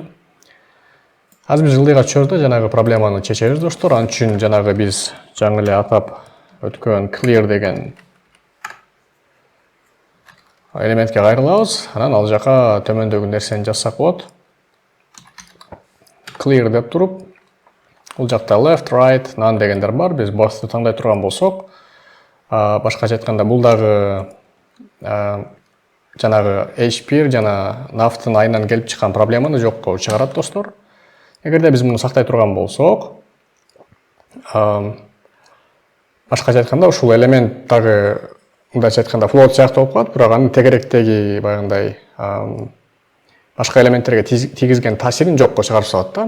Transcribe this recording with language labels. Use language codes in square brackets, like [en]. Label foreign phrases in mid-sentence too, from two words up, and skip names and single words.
[ky] Азыр биз ылдыйга чөөрдө жанагы проблеманы чечебиз, достор. Ал үчүн жанагы биз жаңы эле атап өткөн clear деген элементке кайрылабыз. Анан ал жака төмөндөгү нерсени жазсак болот. Clear деп туруп, бул жакта [en] left, right, none [ky] дегендер бар. Биз both'ты таңдай турган болсок, башкача айтканда бул дагы жанагы h1 жана nav'тын айынан келип чыккан проблеманы жокко чыгарат, достор. Эгерде биз муну сактай турган болсок, башкача айтканда ушул элемент дагы мындайча айтканда float сыяктуу болуп калат, бирок анын тегеректеги баягындай башка элементтерге тийгизген таасирин жокко чыгарып салат да.